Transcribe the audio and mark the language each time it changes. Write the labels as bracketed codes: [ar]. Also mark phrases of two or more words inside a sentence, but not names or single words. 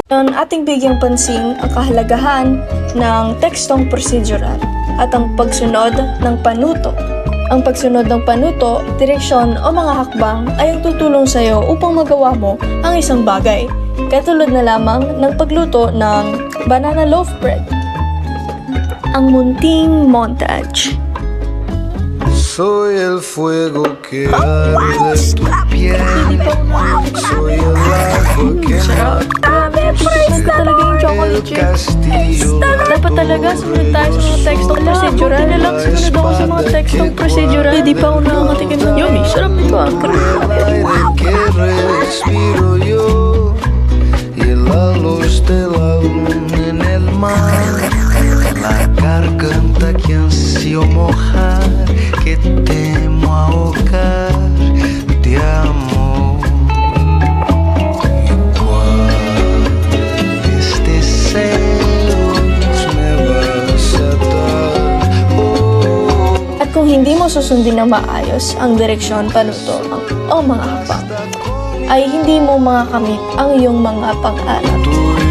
[tl] Ngayon, ating bigyang pansin ang kahalagahan ng tekstong procedural at ang pagsunod ng panuto. Ang pagsunod ng panuto, direksyon o mga hakbang ay ang tutulong sa iyo upang magawa mo ang isang bagay. Katulad na lamang ng pagluto ng [en] banana loaf bread. [tl] Ang munting montage. [es] Soy el fuego que arde tu piel. Soy el agua que mata tu sed. El castillo. [tl] Dapat talaga sumunod tayo sa mga tekstong procedural. Hindi na lang sumunod ako sa mga tekstong procedural. Hindi pa ako nakakatikim ng yummy. Sarap nito ah. [es] Aire que respiro yo y la luz de la luna en el mar. La garganta que ansio mojar, que temo ahogar de amor. Igual este celos me vas a dar. [tl] At kung hindi mo susundin na maayos ang direksyon, panuto o mga hakbang, ay hindi mo makakamit ang iyong mga pang-aral.